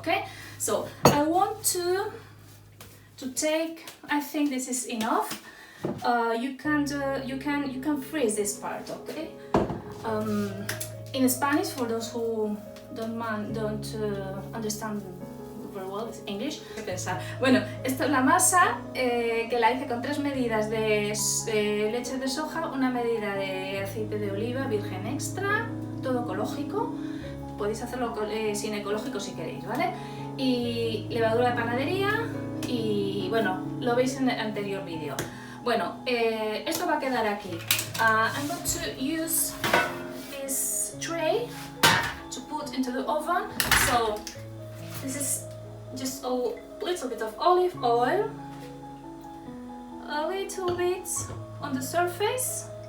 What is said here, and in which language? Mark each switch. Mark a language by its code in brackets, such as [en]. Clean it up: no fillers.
[en] Okay, so I want to take. I think this is enough. You can freeze this part. Okay. In Spanish, for those who don't understand very well English. [es] Bueno, esta es la masa que la hice con 3 medidas de leche de soja, una medida de aceite de oliva virgen extra, todo ecológico. Podéis hacerlo sin ecológico si queréis, ¿vale? Y levadura de panadería y bueno, lo veis en el anterior vídeo. Bueno, esto va a quedar aquí. [en] I'm going to use this tray to put into the oven. So this is just a little bit of olive oil, a little bit on the surface.